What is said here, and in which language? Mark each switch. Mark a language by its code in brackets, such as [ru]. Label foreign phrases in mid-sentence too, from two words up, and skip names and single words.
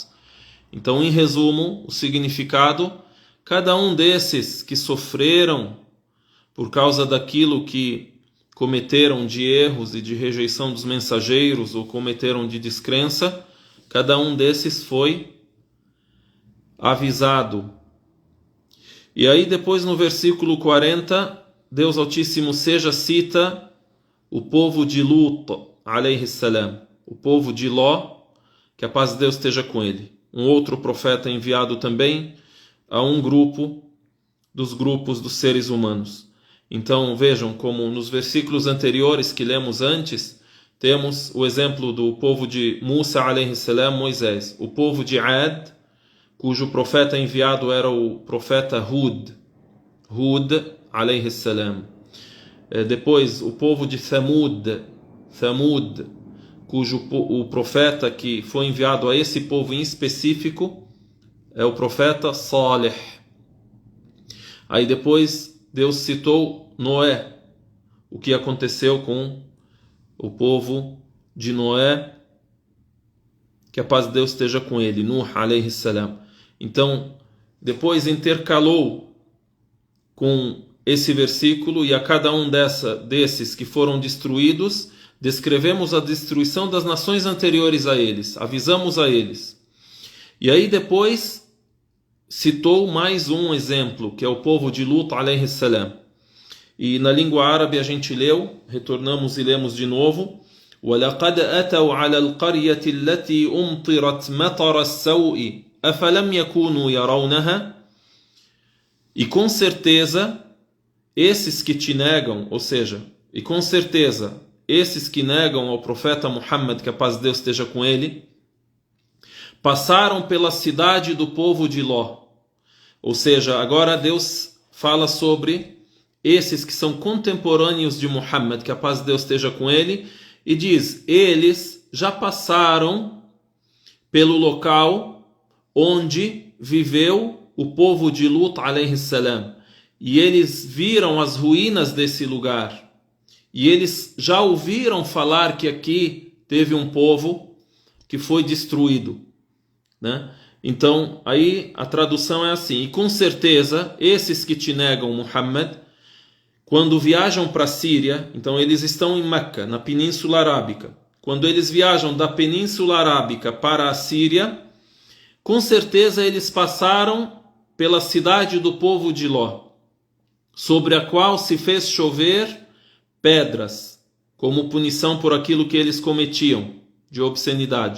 [pt] Então, em resumo, o significado: cada um desses que sofreram por causa daquilo que cometeram de erros e de rejeição dos mensageiros, ou cometeram de descrença, cada um desses foi avisado. E aí depois no versículo 40, Deus Altíssimo seja cita o povo de Lut, [ar] عليه السلام, [pt] o povo de Ló, que a paz de Deus esteja com ele. Um outro profeta enviado também a um grupo dos grupos dos seres humanos. Então vejam como nos versículos anteriores que lemos antes, temos o exemplo do povo de Musa, [ar] عليه السلام, [pt] Moisés, o povo de Ad, cujo profeta enviado era o profeta Hud, [ar] عليه السلام. [pt] Depois, o povo de Thamud, cujo o profeta que foi enviado a esse povo em específico é o profeta Salih. Aí depois, Deus citou Noé, o que aconteceu com o povo de Noé, que a paz de Deus esteja com ele, [ar] Nuh, عليه السلام. [pt] Então, depois intercalou com esse versículo: e a cada um desses que foram destruídos, descrevemos a destruição das nações anteriores a eles, avisamos a eles. E aí depois citou mais um exemplo, que é o povo de Lut, [ar] عليه السلام. [pt] E na língua árabe a gente leu, retornamos e lemos de novo: [ar] وَلَقَدْ أَتَوْا عَلَى الْقَرْيَةِ الَّتِي أُمْطِرَتْ مَطَرَ السَّوْءِ أَفَلَمْ يَكُونُوا يَرَوْنَهَا. [pt] E com certeza, esses que te negam, ou seja, e com certeza, esses que negam ao profeta Muhammad, que a paz de Deus esteja com ele, passaram pela cidade do povo de Ló. Ou seja, agora Deus fala sobre esses que são contemporâneos de Muhammad, que a paz de Deus esteja com ele, e diz: eles já passaram pelo local onde viveu o povo de Lut, [ar] عليه السلام, [pt] e eles viram as ruínas desse lugar, e eles já ouviram falar que aqui teve um povo que foi destruído, né? Então aí a tradução é assim: e com certeza esses que te negam Muhammad, quando viajam para a Síria, então eles estão em Meca, na Península Arábica, quando eles viajam da Península Arábica para a Síria, com certeza eles passaram pela cidade do povo de Ló, sobre a qual se fez chover pedras, como punição por aquilo que eles cometiam de obscenidade.